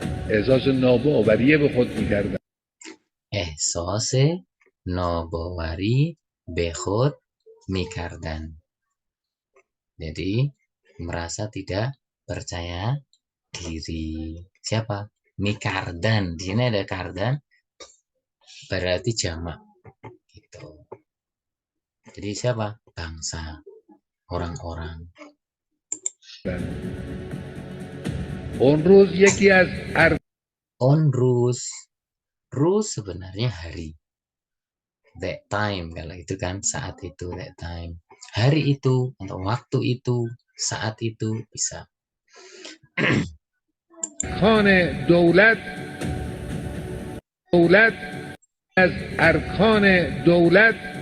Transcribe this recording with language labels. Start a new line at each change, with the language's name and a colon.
Persian: احساس ناباوری به خود میکردن. احساس ناباوری به خود میکردن.
Indonesian: Jadi merasa tidak percaya diri. Siapa? Mikardan. Di sini ada kardan, berarti jamak. Gitu. Jadi siapa? Bangsa, orang-orang.
Persian: اون روز یکی از
Indonesian: Onrus. Rus sebenarnya hari.
English: That time,
Indonesian: kalau itu kan saat itu,
English: that time.
Indonesian: Hari itu atau waktu itu, saat itu bisa.
Persian: ارکان دولت از ارکان دولت